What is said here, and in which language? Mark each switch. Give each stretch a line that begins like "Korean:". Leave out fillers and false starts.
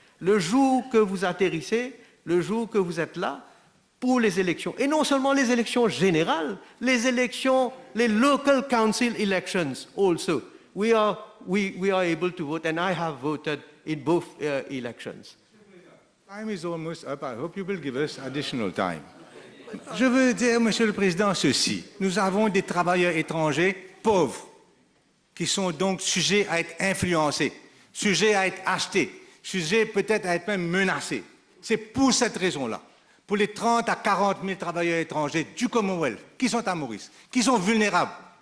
French: Le jour que vous atterrissez, le jour que vous êtes là, pour les élections, et non seulement les élections générales, les élections, les
English: local council elections also, we are able to vote, and I have voted in both elections. Time is almost up. I hope you will give us additional time.
French: Je veux dire, Monsieur le Président, ceci. Nous avons des travailleurs étrangers pauvres qui sont donc sujets à être influencés, sujets à être achetés, sujets peut-être à être même menacés. C'est pour cette raison-là, pour les 30 à 40 000 travailleurs étrangers du Commonwealth qui sont à Maurice, qui sont vulnérables.